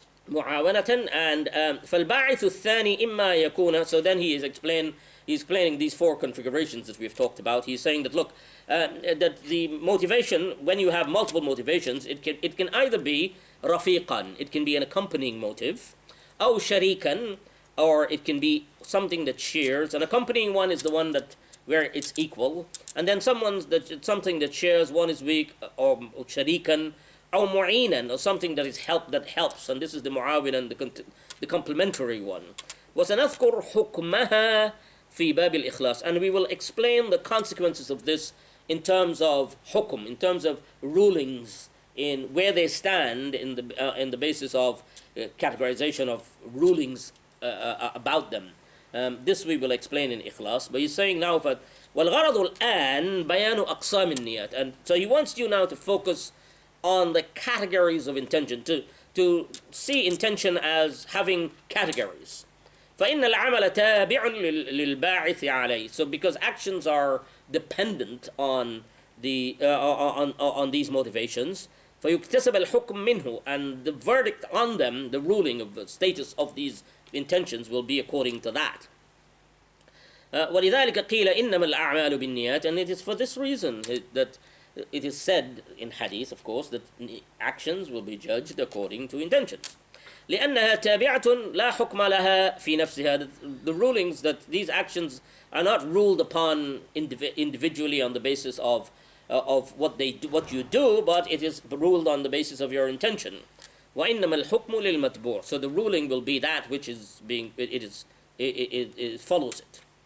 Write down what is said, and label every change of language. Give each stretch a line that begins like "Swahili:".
Arabic: معاونة, and فالباعث الثاني إما يكون.
English: So then he's explaining these four configurations that we've talked about. He's saying that, look, that the motivation, when you have multiple motivations, it can either be rafiqan, it can be an accompanying motive, أو sharikan, or it can be something that shares. An accompanying one is the one that where it's equal, and then something that shares, one is weak, or sharikan,
Arabic: أو معينا,
English: or something that helps, and this is the muawin, the complementary one.
Arabic: وسنذكر حكمها في باب الإخلاص,
English: and we will explain the consequences of this in terms of hukum, in terms of rulings, in where they stand in the basis of categorization of rulings about them. This we will explain in Ikhlas, but he's saying now that
Arabic: والغرض الآن بيان أقسام النيات,
English: and so he wants you now to focus on the categories of intention, to see intention as having categories.
Arabic: فإن العمل تابع للباعث عليه.
English: So because actions are dependent on on these motivations,
Arabic: فيكتسب الحكم منه,
English: and the verdict on them, the ruling of the status of these intentions, will be according to that.
Arabic: ولذلك قيل إنما الأعمال بالنيات,
English: and it is for this reason that it is said in Hadith, of course, that actions will be judged according to intentions.
Arabic: لأنها تابعة لا حكم لها في نفسها.
English: The rulings, that these actions are not ruled upon individually on the basis of what you do, but it is ruled on the basis of your intention.
Arabic: وإنما الحكم للمتبوع.
English: So the ruling will be that which is being, it follows it.